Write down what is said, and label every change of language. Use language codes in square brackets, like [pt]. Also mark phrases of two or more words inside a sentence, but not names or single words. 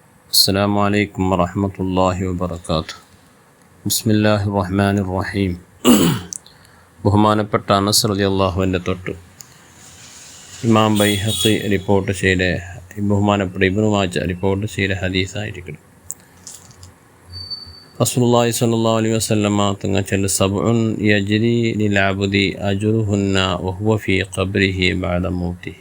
[ar] السلام عليكم ورحمة الله وبركاته. بسم الله الرحمن الرحيم. [ml] ബഹുമാനപ്പെട്ട അനസ് റളിയല്ലാഹുവിൻ്റെ തൊട്ട് ഇമാം ബൈഹഖി റിപ്പോർട്ട് ചെയ്ത ബഹുമാനപ്പെട്ട ഇബ്നു മാജ റിപ്പോർട്ട് ചെയ്ത ഹദീസായിരിക്കണം. [ar] رسول الله صلى الله عليه وسلم [ml] തങ്ങൾ ചൊല്ലു [ar] سبع يجري للعبد أجرهن وهو في قبره بعد موته.